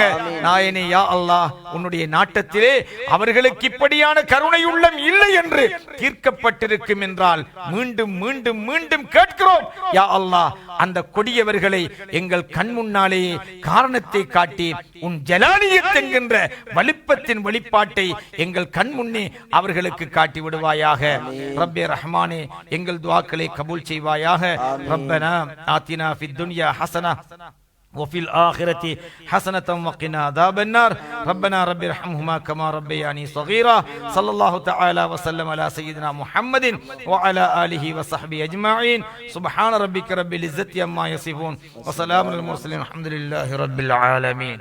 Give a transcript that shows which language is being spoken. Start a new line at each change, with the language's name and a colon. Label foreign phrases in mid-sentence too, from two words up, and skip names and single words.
Tamil: நாயனே யா அல்லாஹ், உன்னுடைய நாட்டத்திலே அவர்களுக்கு இப்படியான கருணை உள்ளம் இல்லை என்று தீர்க்கப்பட்டிருக்கும் என்றால் மீண்டும் மீண்டும் மீண்டும் கேட்கிறோம் யா அல்லாஹ், அந்த கொடியவர்களை எங்கள் கண் முன்னாலேயே காரணத்தை காட்டி உன் ஜலாலியத் என்கின்ற வலிப்பத்தின் வெளிப்பாட்டை எங்கள் கண் முன்னே அவர்களுக்கு காட்டி விடுவாயாக. ரப்பே ரஹ்மானே, எங்கள் துஆக்களை கபூல் செய்வாயாக.
Arabic: ربنا آتنا في الدنيا حسنة وفي الآخرة حسنة وقنا عذاب النار. ربنا رب ارحمهما كما ربياني صغيرا. صلى الله تعالى وسلم على سيدنا محمد وعلى آله وصحبه أجمعين. سبحان ربك رب العزة عما يصفون وسلام على المرسلين الحمد لله رب العالمين.